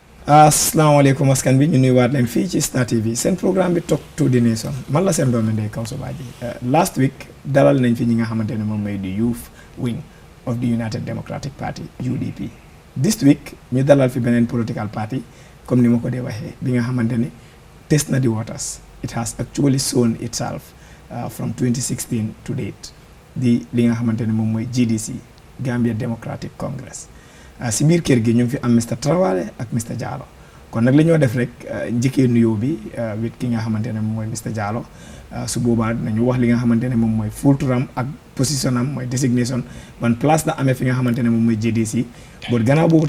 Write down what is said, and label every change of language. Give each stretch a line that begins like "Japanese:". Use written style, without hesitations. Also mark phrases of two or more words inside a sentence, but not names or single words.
Wolof: asalaamaaleykum askan bi ñu nuyuwaat leen fii ci Star TV seen programme bi Talk to the Nation man la seen doomu ndey Kawso Badji
English: last week
Wolof: dalal nañ fi ñi nga xamante ne moom mooy di
English: youth wing of the United Democratic Party UDP. This week
Wolof: ñu dalal fi beneen
English: political party
Wolof: comme ni ma ko dee waxee bi nga xamante ne test na
English: the waters. It has actually shown itself from 2016 to date
Wolof: di li nga xamante ne moom mooy
English: GDC Gambia Democratic Congress.
Wolof: si biir kër gi ñu ngi fi am Mr Traoré ak Mr Jallow kon nag li ñoo def rek njëkkee nuyoo bi wit ki nga xamante ne moom mooy Mr Jallow su boobaa nañu wax li nga xamante ne moom mooy full turam ak position am mooy designation ban place la amee fi nga xamante ne moom mooy GDC boot gannaaw boobu